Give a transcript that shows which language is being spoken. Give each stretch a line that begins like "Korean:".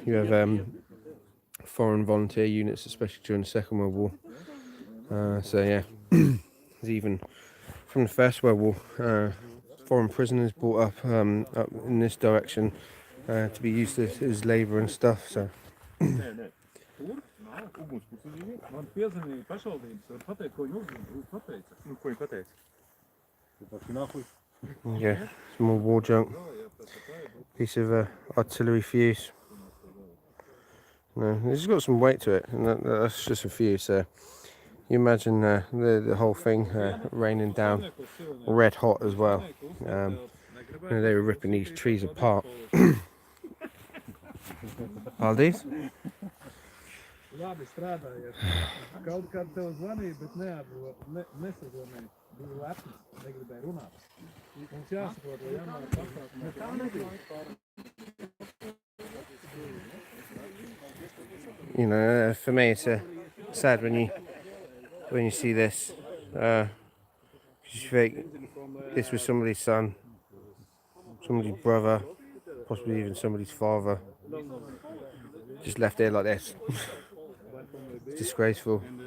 English: You have foreign volunteer units, especially during the Second World War. So yeah, there's even from the First World War, foreign prisoners brought up in this direction to be used as labour and stuff. So.
Latvian: Man piezvanīja pašvaldības, var pateikt, ko viņi pateica. Ko viņi pateica?
English: Yeah, some more war junk. Piece of artillery fuse. No, it's got some weight to it, and that's just a fuse. So you imagine the whole thing raining down red hot as well. They were ripping these trees apart.
Latvian: Paldies. Labi strādājiet. Kaut kad tev zvanīja, bet nesadomēja. Bija lepns, negribēja runāt. Mums jāsaprot, lai janvāra pasākumā tā nebija.
English: You know, for me it's sad when you see this. 'Cause you think this was somebody's son, somebody's brother, possibly even somebody's father, just left there like this. It's disgraceful.